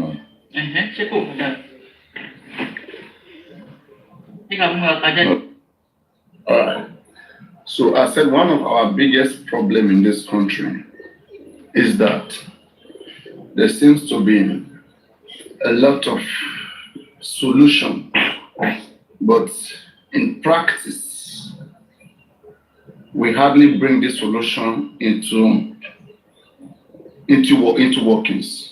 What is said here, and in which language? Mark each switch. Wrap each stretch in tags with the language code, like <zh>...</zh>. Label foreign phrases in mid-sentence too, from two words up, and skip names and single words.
<yo>Ṣé kò fún dà? Ṣé ká mú ọ̀tajà?</yo> <en>All right. So I said one of our biggest problem in this country is that there seems to be a lot of solution, but in practice, we hardly bring this solution into workings.</en>